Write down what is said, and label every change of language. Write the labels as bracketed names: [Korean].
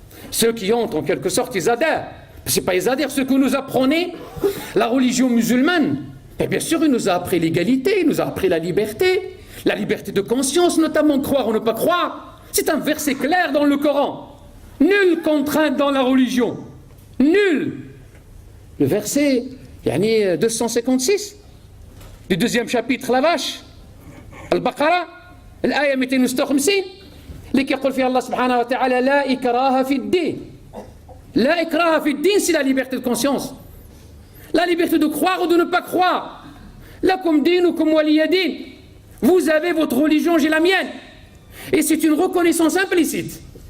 [French] Ceux qui ont, en quelque sorte, ils adhèrent. C'est pas ils adhèrent, ceux que nous apprenait la religion musulmane. Et bien sûr, il nous a appris l'égalité, il nous a appris la liberté de conscience, notamment croire ou ne pas croire. C'est un verset clair dans le Coran. Nulle contrainte dans la religion. Nulle. Le verset 256 du deuxième chapitre, la vache, Al-Baqarah, l'aya 256, [Arabic] اللي كيقول فيها الله سبحانه وتعالى لا إكراه في الدين. لا إكراه في الدين, [French] c'est la liberté de conscience. La liberté de croire ou de ne pas croire. [Arabic] Lakum dinukum waliya din. [French] Vous avez votre religion, j'ai la mienne. Et c'est une reconnaissance implicite.